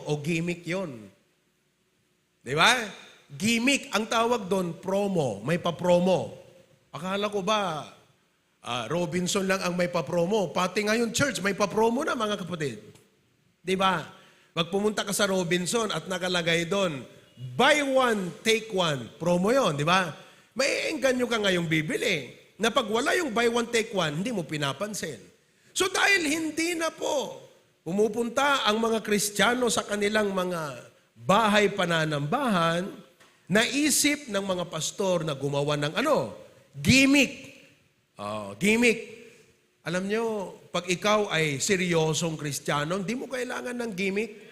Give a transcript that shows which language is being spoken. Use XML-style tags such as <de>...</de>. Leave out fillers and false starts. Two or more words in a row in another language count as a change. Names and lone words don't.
<tl>O gimmick yon. Di ba? Gimmick, ang tawag doon, promo. May pa-promo. Akala ko ba, Robinson lang ang may pa-promo. Pati ngayon, church, may pa-promo na, mga kapatid. Di ba? Pag pumunta ka sa Robinson at nakalagay doon,</tl> <en>buy one, take one.</en> <tl>Promo yon, di ba? May engganyo ka ngayong bibili. Na pag wala yung</tl> <en>buy one, take one,</en> <tl>hindi mo pinapansin. So dahil hindi na po pumupunta ang mga Kristiyano sa kanilang mga bahay pananambahan, naisip ng mga pastor na gumawa ng gimmick. Gimmick. Alam nyo, pag ikaw ay seryosong Kristiyano, hindi mo kailangan ng gimmick.</tl>